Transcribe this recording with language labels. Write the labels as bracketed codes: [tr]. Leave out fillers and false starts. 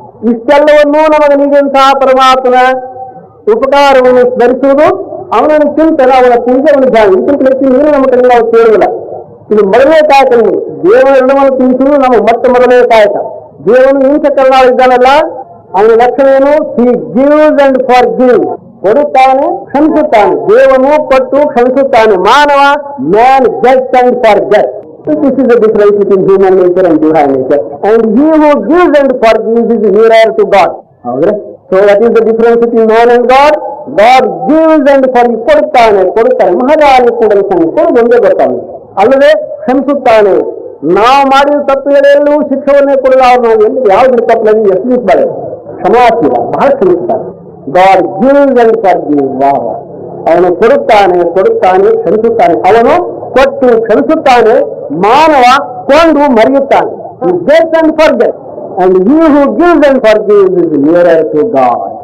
[kn] ಇಷ್ಟೆಲ್ಲವನ್ನೂ ನಮಗೆ ನೀಡಿದಂತಹ ಪರಮಾತ್ಮನ ಉಪಕಾರವನ್ನು ಸ್ಮರಿಸುವುದು, ಅವನನ್ನು ಚಿಂತನೆ, ಅವನ ಪೂಜೆ, ಅವನ ಧ್ಯಾನ, ಇದಕ್ಕಿಂತ ಹೆಚ್ಚು ನೀರು ನಮ್ಮ ಕಡೆ ನಾವು ಕೇಳುವುದಿಲ್ಲ. ಇದು ಮೊದಲನೇ ಕಾಯಕ. ದೇವರ ಋಣವನ್ನು ತಿಳಿಸುವುದು ನಮ್ಮ ಮೊದಲನೇ ಕಾಯಕ. ದೇವನು ಇಂಥ ಕರುಣಾಳಿದ್ದಾನಲ್ಲ, ಅವನ ಲಕ್ಷಣ ಏನು? [en] he gives and forgive, [kn] ಕೊಡುತ್ತಾನೆ ಕ್ಷಮಿಸುತ್ತಾನೆ. ದೇವನು ಕೊಟ್ಟು ಕ್ಷಮಿಸುತ್ತಾನೆ, ಮಾನವ [en] Man gets and forget. This is the difference between human nature and divine nature. And he who gives and forgives is nearer to God. So what is the difference between man and God? God gives and forgives. [kn] ಕೊಡುತ್ತಾನೆ ಮಹಾರಾಜ ಕೂಡ ಕೊಡುವುದೊಂದೇ ಗೊತ್ತಾನೆ, ಅಲ್ಲದೆ ಕ್ಷಮಿಸುತ್ತಾನೆ. ನಾವು ಮಾಡಿದ ತಪ್ಪುಗಳೆಲ್ಲೂ ಶಿಕ್ಷೆಯನ್ನೇ ಕೊಡಲು ಅವ್ರು ನಾವು ಎಲ್ಲಿ ಯಾವ್ದು ತಪ್ಪಲ್ಲಿ ಎಸಗಿಸಬಾರೆ, ಕ್ಷಮಾಶೀಲ, ಬಹಳ ಕ್ಷಮಿಸುತ್ತಾನೆ. [en] God gives and forgives. [kn] ಅವನು ಕೊಡುತ್ತಾನೆ ಕ್ಷಮಿಸುತ್ತಾನೆ. ಅವನು ಕೊಟ್ಟು ಕ್ಷಮಿಸುತ್ತಾನೆ, ಮಾನವ ಕೊಂಡು ಮರೆಯುತ್ತಾನೆ. [en] He gets and forgets. And he who gives and forgives is nearer to God.